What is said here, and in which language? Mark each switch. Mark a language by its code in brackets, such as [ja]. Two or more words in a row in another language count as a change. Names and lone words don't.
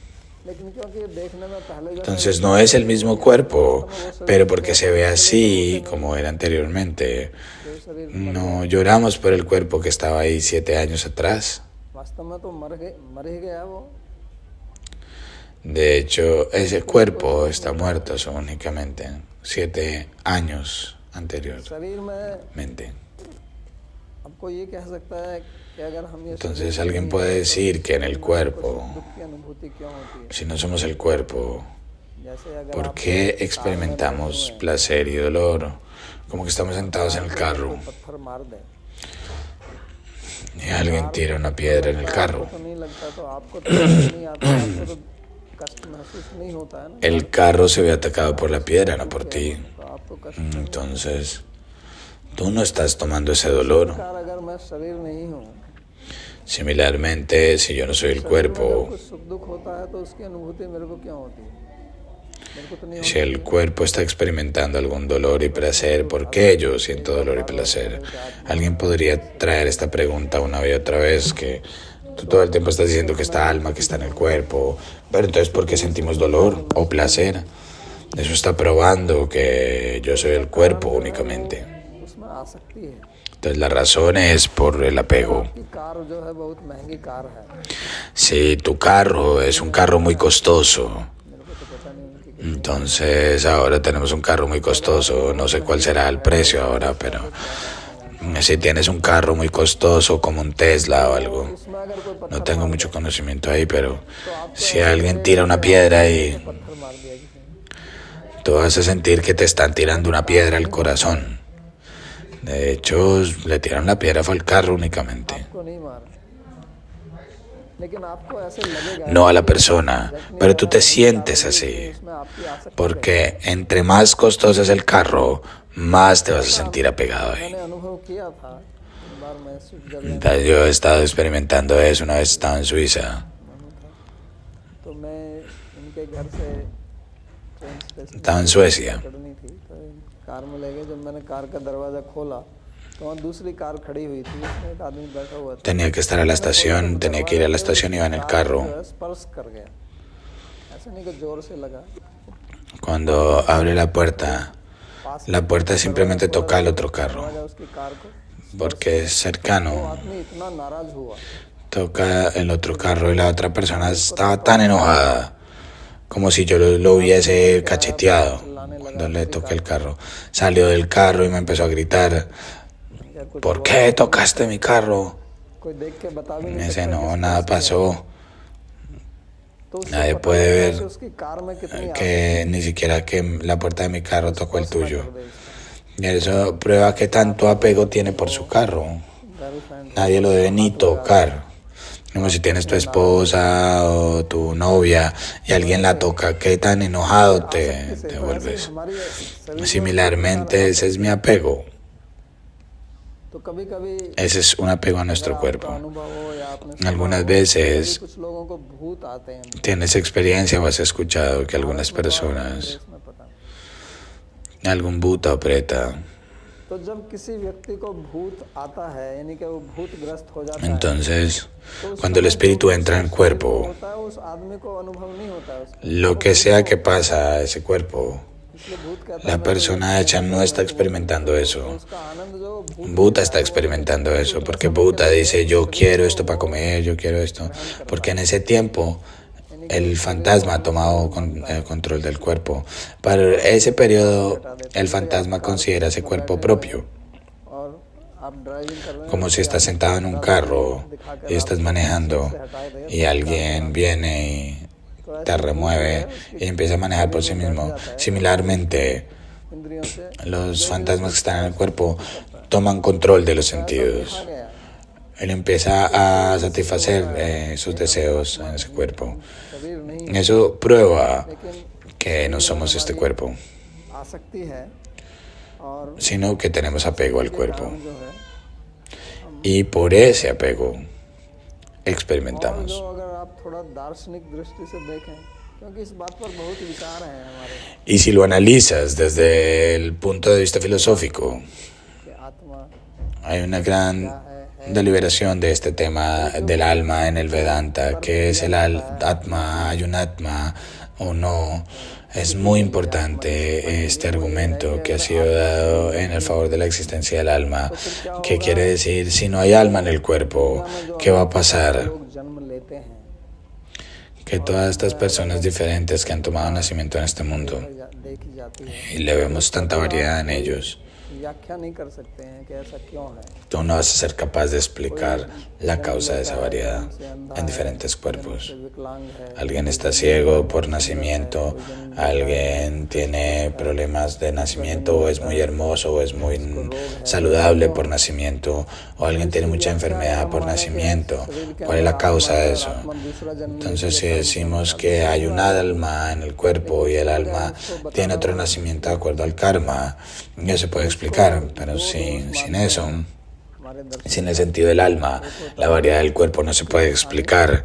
[es] Entonces no es el mismo cuerpo, pero porque se ve así como era anteriormente, no lloramos por el cuerpo que estaba ahí 7 años atrás. De hecho, ese cuerpo está muerto son únicamente 7 años [hi] शरीर में [es] anteriormente. [hi] आपको ये कह सकता है कि अगर हम ये [es] Entonces alguien puede decir que en el cuerpo, [hi] दुख की अनुभूति क्यों होती है, [es] si no somos el cuerpo, [hi] जैसे अगर [es] ¿por [hi] आप [es] qué experimentamos placer y dolor? Como que estamos sentados en el carro [hi] पत्थर मार दें, [es] y alguien tira una piedra en el carro. [hi] तो नहीं लगता, तो आपको तो नहीं आता, आपको तो कष्ट महसूस नहीं होता है ना, [es] El carro se ve atacado por la piedra, no por ti. [hi] तो आपको कष्ट। [es] Entonces, tú no estás tomando ese dolor. [hi] अगर मैं शरीर नहीं हूँ, [es] Similarmente, si yo no soy el cuerpo, [hi] कुछ सुख दुख होता है तो उसकी अनुभूति मेरे को क्यों होती है, मेरे को तो नहीं [es] si el cuerpo está experimentando algún dolor y placer, ¿por qué yo siento dolor y placer? Alguien podría traer esta pregunta una y otra vez, que tú todo el tiempo estás diciendo que esta alma que está en el cuerpo, pero entonces ¿por qué sentimos dolor o placer? Eso está probando que yo soy el cuerpo únicamente. [hi] उसमें आसक्ति है। [es] Entonces la razón es por el apego. [hi] कि कार जो है बहुत महंगी कार है, [es] Si tu carro es un carro muy costoso, [hi] मेरे को तो पता नहीं उनकी [es] entonces ahora tenemos un carro muy costoso, no sé cuál será el precio ahora, pero si tienes un carro muy costoso como un Tesla o algo, [hi] उसमें अगर कोई पत्थर [es] no tengo mucho conocimiento ahí, pero si alguien tira una piedra y [hi] पत्थर मार दिया किसी ने, [es] tú vas a sentir que te están tirando una piedra al corazón. De hecho, le tiraron la piedra fue al carro únicamente, [hi] आपको नहीं मारा, लेकिन आपको ऐसे लगेगा [es] no a la persona, pero tú te sientes así. [hi] उसमें आपकी आसक्ति। [es] Porque entre más costoso es el carro, más te vas a sentir apegado ahí. [hi] मैंने अनुभव किया था, एक बार मैं स्विट्जरलैंड [es] Entonces, yo he estado experimentando eso una vez estaba en Suiza. [hi] तो मैं इनके घर से ट्रेन स्टेशन [es] Estaba en Suecia. [hi] पकड़नी थी, तो कार में ले गए। जब मैंने कार का दरवाज़ा खोला तो वहाँ दूसरी कार खड़ी हुई थी, उसमें एक आदमी बैठा हुआ था, [es] Tenía que estar a la estación, tenía que ir a la estación, iba en el [hi] जो [es] carro. [hi] है स्पर्श कर गया, ऐसे नहीं कि जोर से लगा, [es] Cuando abre la puerta simplemente toca al otro carro, [hi] दरवाज़ा उसकी कार को, [es] porque es cercano. [hi] आदमी इतना नाराज हुआ, [es] Toca el otro carro y la otra persona estaba tan enojada, como si yo lo hubiese cacheteado cuando le toqué el carro. Salió del carro y me empezó a gritar, ¿por qué tocaste mi carro? [hi] कोई देख के बता भी [es] Me [hi] नहीं [es] dice, [hi] सकता [es] no, nada pasó. [hi] तो उससे [es] Nadie [hi] पता [es] puede [hi] चला [es] ver [hi] कि उसकी कार में कितनी [es] que ni siquiera que la puerta de mi carro tocó el tuyo. [hi] आसक्ति है। [es] Y eso prueba que tanto apego tiene por su carro. [hi] गर्लफ्रेंड [es] Nadie lo debe ni tocar. Como si tienes tu esposa o tu novia y alguien la toca, qué tan enojado te vuelves. [hi] हमारी शरीर [es] Similarmente, ese es mi apego. [hi] तो कभी कभी [es] Ese es un apego a nuestro cuerpo. [hi] अनुभव हो या आपने [es] Algunas veces [hi] कुछ लोगों को भूत आते हैं, [es] tienes experiencia o has escuchado que algunas personas, [hi] इसमें पता नहीं। [es] algún buta o preta, [hi] तो जब किसी व्यक्ति को भूत आता है, यानी कि वो भूतग्रस्त हो जाता है, [es] entonces cuando el espíritu entra en el cuerpo, [hi] होता है उस आदमी को अनुभव नहीं होता है उसका, [es] lo que sea que pasa a ese cuerpo, [hi] इसलिए भूत कहता [es] la persona hecha no está experimentando eso. [hi] है उसका आनंद जो भूत [es] Buda está experimentando eso, porque Buda dice, yo quiero esto para comer, yo quiero esto, porque en ese tiempo el fantasma ha tomado el control del cuerpo. Para ese periodo, el fantasma considera ese cuerpo propio, [hi] और आप ड्राइविंग कर रहे हैं, [es] como si estás sentado en un carro y estás manejando y alguien viene y te remueve y empieza a manejar por sí mismo. Similarmente, [hi] इंद्रियों से [es] los fantasmas que están en el cuerpo toman control de los sentidos. [hi] आ गया, [es] Él empieza a satisfacer sus deseos en ese cuerpo. [hi] शरीर नहीं, [es] Eso prueba [hi] लेकिन [es] que no somos este cuerpo, [hi] आसक्ति है, और [es] sino que tenemos apego al cuerpo. [hi] जो है, [es] Y por ese apego [hi] और [es] experimentamos. [hi] जो अगर आप थोड़ा दार्शनिक दृष्टि से देखें, क्योंकि इस बात पर बहुत विचार हैं हमारे, [es] Y si lo analizas desde el punto de vista filosófico, [hi] कि आत्मा [es] hay una gran deliberación de este tema del alma en el Vedanta, que es el Atma, hay un Atma o no. Es muy importante este argumento que ha sido dado en el favor de la existencia del alma, que quiere decir, si no hay alma en el cuerpo, ¿qué va a pasar? [hi] लोग जन्म लेते हैं, [es] que todas estas personas diferentes que han tomado nacimiento en este mundo, [hi] देखी जाती है, [es] y le vemos tanta variedad en ellos, [hi] व्याख्या नहीं कर सकते हैं कि ऐसा क्यों है। [es] tú no vas a ser capaz de explicar la causa de esa variedad en diferentes cuerpos. [hi] विकलांग है, [es] Alguien está ciego por nacimiento, alguien tiene problemas de nacimiento, o es muy hermoso, o es muy saludable por nacimiento, o alguien tiene mucha enfermedad por nacimiento. ¿Cuál es la causa de eso? Entonces, si decimos que hay un alma en el cuerpo y el alma tiene otro nacimiento de acuerdo al karma, ya se puede explicar, pero sin eso, sin el sentido del alma, la variedad del cuerpo no se puede explicar.